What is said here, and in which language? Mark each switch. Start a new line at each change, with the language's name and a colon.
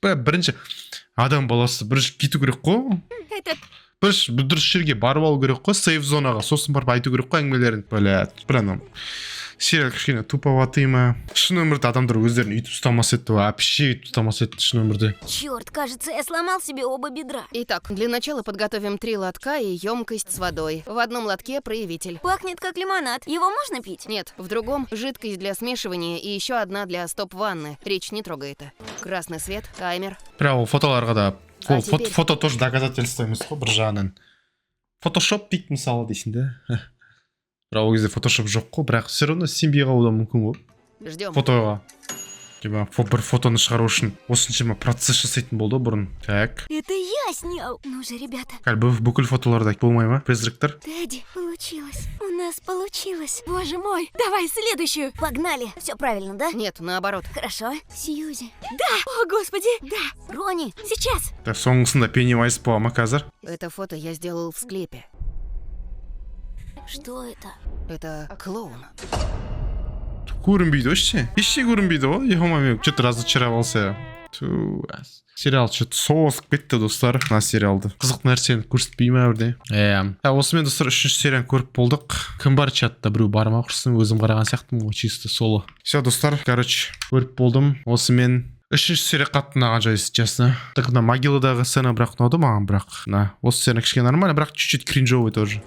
Kazakh: Бірінші адам баласы бірінші кету керек қой. Бірінші дұрыс жерге барып алу керек қой, сейф зонаға. Сосын барып айту керек қой әңгімелерін.
Russian: Бля, прям
Kazakh: сериал кішкене
Russian: туповатый
Kazakh: ма. Шын өмірде адамдар өздерін үйтіп ұстамас еді,
Russian: вообще
Kazakh: үйтіп ұстамас еді шын өмірде.
Russian: Черт, кажется, я сломал себе оба бедра. Итак, для начала подготовим 3 лотка и емкость с водой. В одном лотке проявитель. Пахнет как лимонад. Его можно пить? Нет, в другом жидкость для смешивания и еще одна для стоп-ванны. Речь не трогай это. Красный свет, таймер.
Kazakh: Бірақ ол фотоларға да
Russian: А теперь-
Kazakh: фото
Russian: тоже доказательство
Kazakh: емес қой бір жағынан. Фотошоп дейді мысалы дейсің да. Бірақ ол кезде фотошоп жоқ қой, бірақ
Russian: все равно
Kazakh: сенбей қалуы да мүмкін ғой.
Russian: Ждем.
Kazakh: Фотоға
Russian: типа
Kazakh: бір фотоны шығару үшін осыншама процесс жасайтын болды бұрын.
Russian: Так. Это я снял. Ну же, ребята.
Kazakh: Бүкіл фотоларда болмай ма? Призрактар.
Russian: Тедди, получилось. У нас получилось. Боже мой, давай следующую. Погнали. Все правильно, да? Нет, наоборот. Хорошо. Сьюзи. О, господи, да, Ронни. сейчас.
Kazakh: Так, соңғысында Пеннивайз бола ма қазір?
Russian: Это фото я сделал в склепе. Что это? Это клоун.
Kazakh: Көрінбейді
Russian: вообще.
Kazakh: Еште көрінбейді ғой.
Russian: Ехомай, что-то разочаровался. Сериал что-то
Kazakh: соғысып кетті достар. Мына сериалды. Қызық нәрсені көрсетпей ма бірде? Осымен достар 3-ші серияны көріп болдық. Кім бар чатта? Біреу бар ма құрсын? Өзім қараған сияқтымын ғой,
Russian: чисто соло. Все
Kazakh: достар,
Russian: короче,
Kazakh: көріп болдым. Осымен 3-ші серия қатты ұнаған жайсы,
Russian: честно. Так,
Kazakh: мына могиладағы сцена бірақ ұнады маған, бірақ осы сцена кішкене
Russian: нормально,
Kazakh: бірақ
Russian: чуть-чуть кринжовый тоже.